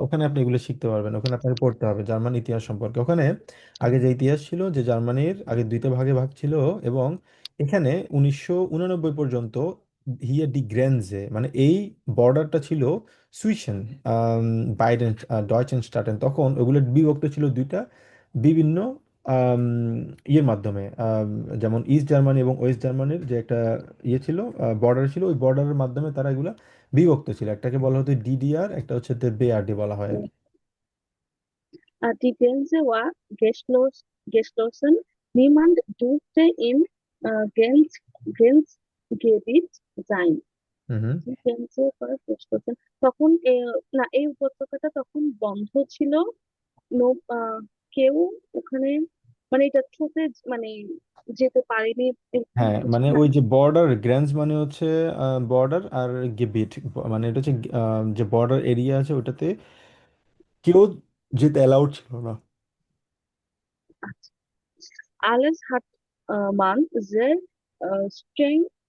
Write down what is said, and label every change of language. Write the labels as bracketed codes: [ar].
[bn] ওখানে আপনি এগুলো শিখতে পারবেন, ওখানে আপনাকে পড়তে হবে জার্মান ইতিহাস সম্পর্কে। ওখানে আগে যে ইতিহাস ছিল, যে জার্মানির আগে দুইটা ভাগে ভাগ ছিল, এবং এখানে 1989 পর্যন্ত হিয়ার ডি গ্রেনজে মানে এই বর্ডারটা ছিল সুইসেন, বাইডেন, ডয়েচেনস্টাটেন, তখন ওগুলো বিভক্ত ছিল দুইটা বিভিন্ন আম, ইয়ের মাধ্যমে, যেমন ইস্ট জার্মানি এবং ওয়েস্ট জার্মানির যে একটা ইয়ে ছিল, বর্ডার ছিল, ওই বর্ডারের মাধ্যমে তারা এগুলা বিভক্ত ছিল। একটাকে বলা হতো ডিডিআর, একটা হচ্ছে বেআরডি বলা হয় আর কি। [de] Die Grenze war geschlossen. Niemand durfte im Grenzgebiet sein. [bn] হুম হুম। [de] Die Grenze war geschlossen. [bn] তখন না, এই উপত্যকাটা তখন বন্ধ ছিল। নো, কেউ ওখানে মানে এটা ছুটে মানে যেতে পারেনি, এরকম হ্যাঁ কিছু মানে না। ওই যে বর্ডার গ্রেন্স মানে হচ্ছে বর্ডার, আর গেবিট মানে এটা হচ্ছে যে বর্ডার এরিয়া আছে ওটাতে কেউ যেতে অ্যালাউড ছিল না। [de] Alles hat man sehr streng